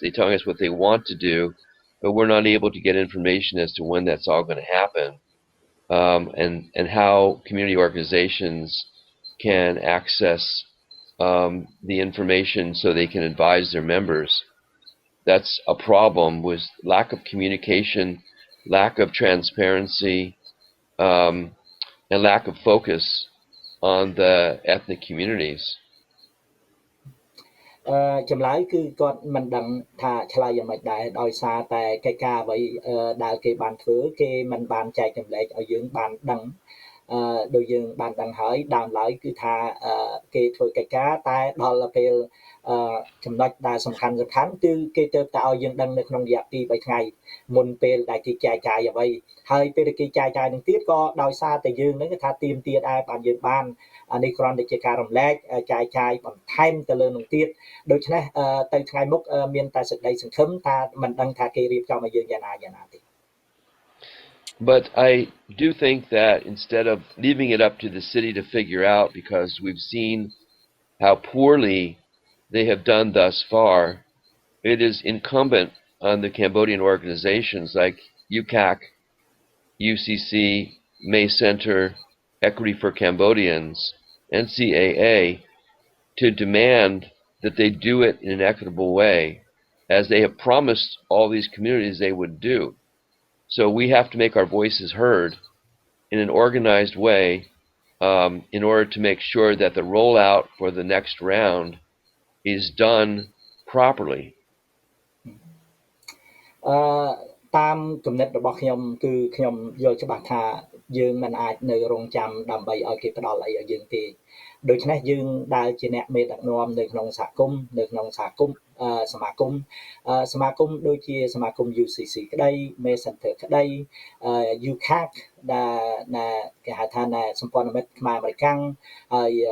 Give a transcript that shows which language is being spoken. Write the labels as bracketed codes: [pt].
[en] They're telling us what they want to do, but we're not able to get information as to when that's all going to happen, and how community organizations can access the information so they can advise their members. That's a problem with lack of communication, lack of transparency, and lack of focus on the ethnic communities. [km] ចម្លើយគឺគាត់មិនដឹងថាឆ្លើយយ៉ាងម៉េចដែរដោយសារតែកិច្ចការអ្វីដែលគេបានធ្វើគេមិនបានចែកចម្លែកឲ្យយើងបានដឹង ដោយយើងបានដឹងហើយដើមឡើយគឺថាគេធ្វើកិច្ចការតែដល់ពេលចំណុចដែលសំខាន់គឺគេទៅតែឲ្យយើងដឹងនៅក្នុងរយៈ2 3ថ្ងៃមុនពេលដែលគេចែកចាយអ្វីហើយពេលគេចែកចាយនឹងទៀតក៏ដោយសារតែយើងនឹងថាទៀមទាដែរបានយើងបាននេះគ្រាន់តែជាការរំលែកចែកចាយបន្ថែមទៅលើនឹងទៀតដូច្នេះទៅថ្ងៃមុខមានតែសេចក្តីសង្ឃឹមថាមិនដឹងថាគេរៀបចំឲ្យយើងយ៉ាងណាទេ [en] But I do think that instead of leaving it up to the city to figure out, because we've seen how poorly they have done thus far, it is incumbent on the Cambodian organizations like UCAC, UCC, May Center, Equity for Cambodians, NCAA, to demand that they do it in an equitable way, as they have promised all these communities they would do. So we have to make our voices heard in an organized way in order to make sure that the rollout for the next round is done properly. [km] តាមគំនិតរបស់ខ្ញុំគឺខ្ញុំយល់ច្បាស់ថាយើងមិនអាចនៅរងចាំដើម្បីឲ្យគេផ្ដល់អីឲ្យយើងទេដូច្នេះយើងដែលជាអ្នកមេដឹកនាំនៅក្នុងសហគមន៍នៅក្នុងសហគមន៍សមាគមដូចជាសមាគម UCC ក្តី May Center ក្តី UCAC ដែលគេហៅថាសម្ព័ន្ធមិត្តខ្មែរអាមេរិកាំងហើយ